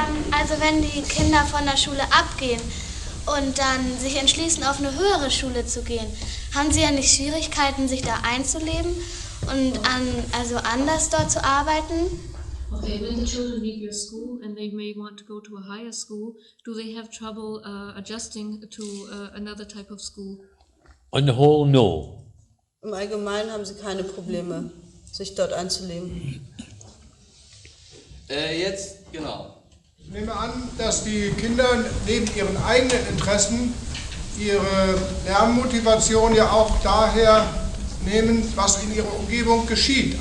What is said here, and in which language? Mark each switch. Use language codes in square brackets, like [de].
[de] Also wenn die Kinder von der Schule abgehen und dann sich entschließen, auf eine höhere Schule zu gehen, haben sie ja nicht Schwierigkeiten, sich da einzuleben und anders dort zu arbeiten? [en] Okay, when the children leave your school and they may want to go to a higher school, do they have trouble adjusting to another type of school? On the whole, no. [de] Im Allgemeinen haben sie keine Probleme, sich dort einzuleben. Jetzt, genau. Ich nehme an, dass die Kinder neben ihren eigenen Interessen ihre Lernmotivation ja auch daher nehmen, was in ihrer Umgebung geschieht.